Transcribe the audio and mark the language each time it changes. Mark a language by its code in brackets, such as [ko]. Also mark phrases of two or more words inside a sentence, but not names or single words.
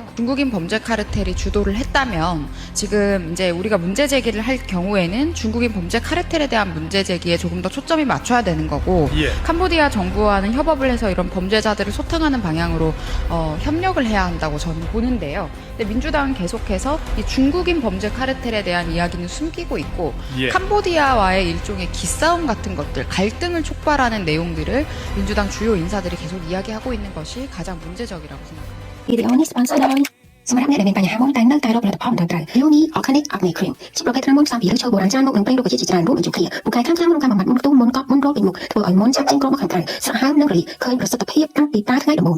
[ko] 중국인 범죄 카르텔이 주도를 했다면 지금 이제 우리가 문제 제기를 할 경우에는 중국인 범죄 카르텔에 대한 문제 제기에 조금 더 초점이 맞춰야 되는 거고, 캄보디아 정부와는 협업을 해서 이런 범죄자들을 소탕하는 방향으로 협력을 해야 한다고 저는 보는데요. 근데 민주당은 계속해서 이 중국인 범죄 카르텔에 대한 이야기는 숨기고 있고, 캄보디아와의 일종의 기싸움 같은 것들, 갈등을 촉발하는 내용들을 민주당 주요 인사들이 계속 이야기하고 있는 것이 가장 문제적이라고 생각합니다. [km] វីដេអូនេះ sponsor ដោយសម្រាប់អ្នកដែលមានបញ្ហាមុនតែនៅតែរកផលិតផលមិនត្រឹមត្រូវ Uni Organic Acne Cream ជាប្រភេទថ្នាំមុនផ្សំពីឫសឈើបុរាណច្រើនមុខនិងប្រេងរុក្ខជាតិជាច្រើនរួមបញ្ចូលគ្នាពូកែខាងក្នុងការបំបត្តិមុខផ្ទុះមុនកប់មុនរោគពីមុខធ្វើឲ្យមុនឆាប់ចេញក្រមកខាងក្រៅស្រស់ហើមនិងរលាកឃើញប្រសិទ្ធភាពតាំងពីប្រើថ្ងៃដំបូង